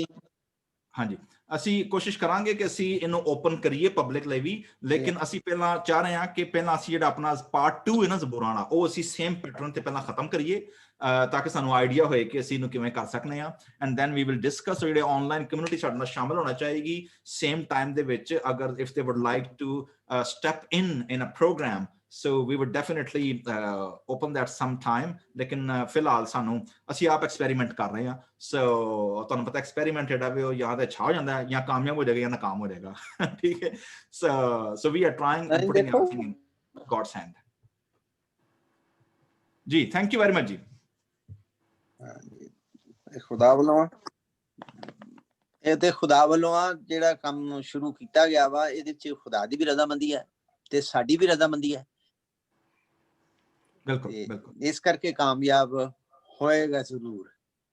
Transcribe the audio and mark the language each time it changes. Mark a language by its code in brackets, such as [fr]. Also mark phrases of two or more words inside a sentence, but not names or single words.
[pa] ਹਾਂਜੀ, ਅਸੀਂ ਕੋਸ਼ਿਸ਼ ਕਰਾਂਗੇ ਕਿ ਅਸੀਂ ਇਹਨੂੰ ਓਪਨ ਕਰੀਏ ਪਬਲਿਕ ਲਈ ਵੀ, ਲੇਕਿਨ ਅਸੀਂ ਪਹਿਲਾਂ ਚਾਹ ਰਹੇ ਹਾਂ ਕਿ ਪਹਿਲਾਂ ਅਸੀਂ ਜਿਹੜਾ ਆਪਣਾ ਪਾਰਟ 2 ਹੈ ਨਾ ਜ਼ਬੂਰਾਂ ਵਾਲਾ, ਉਹ ਅਸੀਂ [en] same pattern [pa] ਤੇ ਪਹਿਲਾਂ ਖਤਮ ਕਰੀਏ ਤਾਂ ਕਿ ਸਾਨੂੰ ਆਈਡੀਆ ਹੋਏ ਕਿ ਅਸੀਂ ਇਹਨੂੰ ਕਿਵੇਂ ਕਰ ਸਕਦੇ ਹਾਂ। [en] and then we will discuss. ਜਿਹੜੇ online community [pa] ਸਾਡੇ ਨਾਲ ਸ਼ਾਮਲ ਹੋਣਾ ਚਾਹੀਦੀ [en] same time [pa] ਦੇ ਵਿੱਚ, ਅਗਰ [en] if they would like to step in a program, so we would definitely open that sometime. [pa] ਲੇਕਿਨ ਫਿਲਹਾਲ ਸਾਨੂੰ ਅਸੀਂ ਆਪ ਐਕਸਪੈਰੀਮੈਂਟ ਕਰ ਰਹੇ ਹਾਂ। ਸੋ ਤੁਹਾਨੂੰ ਪਤਾ ਐਕਸਪੈਰੀਮੈਂਟ ਜਿਹੜਾ ਵੀ ਉਹ ਜਾਂ ਤਾਂ ਅੱਛਾ ਹੋ ਜਾਂਦਾ, ਜਾਂ ਕਾਮਯਾਬ ਹੋ ਜਾਏਗਾ ਜਾਂ ਨਾਕਾਮ ਹੋ ਜਾਏਗਾ। ਠੀਕ ਹੈ, [en] so we are trying and putting everything in God's hand. [pa] ਜੀ, [en] thank you very much ਜੀ। [pa] ਖੁਦਾ ਵੱਲੋਂ ਇਹ ਤੇ ਖੁਦਾ ਵੱਲੋਂ ਆ ਜਿਹੜਾ ਕੰਮ ਸ਼ੁਰੂ ਕੀਤਾ ਗਿਆ ਵਾ, ਇਹਦੇ ਵਿੱਚ ਖੁਦਾ ਦੀ ਵੀ ਰਜ਼ਾਮੰਦੀ ਹੈ ਤੇ ਸਾਡੀ ਵੀ ਰਜ਼ਾਮੰਦੀ ਹੈ। ਬਿਲਕੁਲ ਬਿਲਕੁਲ, ਇਸ ਕਰਕੇ ਕਾਮਯਾਬ ਹੋਏਗਾ ਜ਼ਰੂਰ।